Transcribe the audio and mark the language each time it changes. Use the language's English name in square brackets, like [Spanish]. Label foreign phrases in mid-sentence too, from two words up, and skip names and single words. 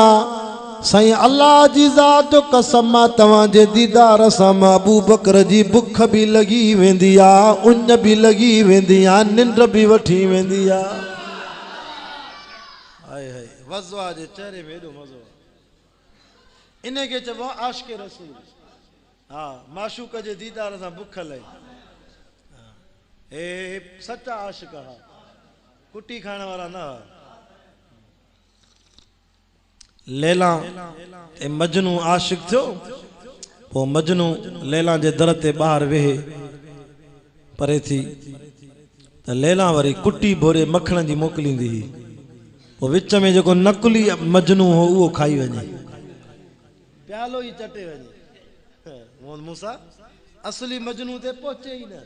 [Sindhi] साईं अल्लाह जी ज़ात जो कसम तवां जे दीदार सां अबू बकर जी बुख भी लगी वेंदी आ उञ भी लगी वेंदी आ निंड भी वठी वेंदी आ। हाय हाय वज़वा जे चेहरे में एॾो मज़ो इने के चबो आशिक़ रसूल। हाँ माशूक जे दीदार सां बुख लही हे सच्चा आशिक़ हा कुटी खाने वाला ना। लैला ए मजनू आशिक थियो पो मजनू लैला जे दर ते ॿाहिरि वेहे परे थी त लैला वरी कुटी भोरे मखण जी मोकिलींदी हुई। पो विच में जेको नकुली मजनू हो उहो खाई वञे प्यालो ई चटे वञे मूसा असली मजनू ते पहुचे ई न।